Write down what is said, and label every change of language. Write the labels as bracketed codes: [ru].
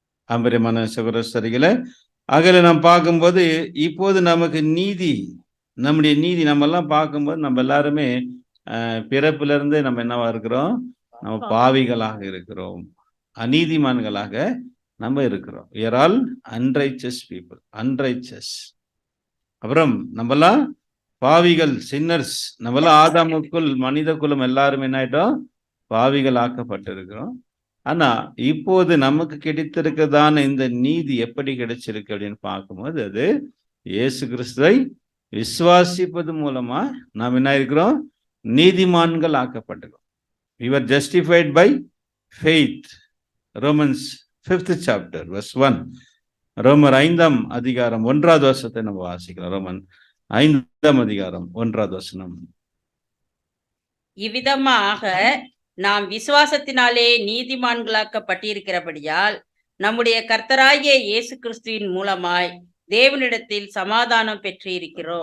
[ta] ஆம்பரியமான சகோதரர்களே, அகல நாம் பார்க்கும்போது இப்போது நமக்கு நீதி, நம்முடைய நீதி நம்ம எல்லாம் பார்க்கும்போது நம்ம எல்லாருமே பிறப்புல இருந்து நம்ம என்னவா இருக்கிறோம், நம்ம பாவிகளாக இருக்கிறோம், அநீதிமான்களாக நம்ம இருக்கிறோம். [en] we are all unrighteous people, unrighteous. [ta] அப்புறம் நம்மலாம் பாவிகள், சின்னர்ஸ். நம்மளாம் ஆதாமுக்குள் மனித குலம் எல்லாரும் என்ன ஆயிட்டோம், பாவிகள் ஆக்கப்பட்டிருக்கிறோம். ஆனா இப்போது நமக்கு கிடைத்திருக்கிறதான இந்த நீதி எப்படி கிடைச்சிருக்கு அப்படின்னு பார்க்கும்போது அது இயேசு கிறிஸ்துவை விசுவாசிப்பது மூலமா நாம் என்ன இருக்கிறோம், நீதிமான்கள் ஆக்கப்பட்டிருக்கிறோம். [en] we were justified by faith. Romans 5th chapter verse 1. [ta] ரோமர் 5ஆம் அதிகாரம் 1வது வசனத்தை நம்ம வாசிக்கலாம். ரோமன் 5ஆம் அதிகாரம் 1வது வசனம். இவ்விதமாக நாம் விசுவாசத்தினாலே நீதிமான்களாக்கப்பட்டிருக்கிறபடியால் நம்முடைய கர்த்தராகிய இயேசு கிறிஸ்துவின் மூலமாய் தேவனிடத்தில் சமாதானம் பெற்றிருக்கிறோம்.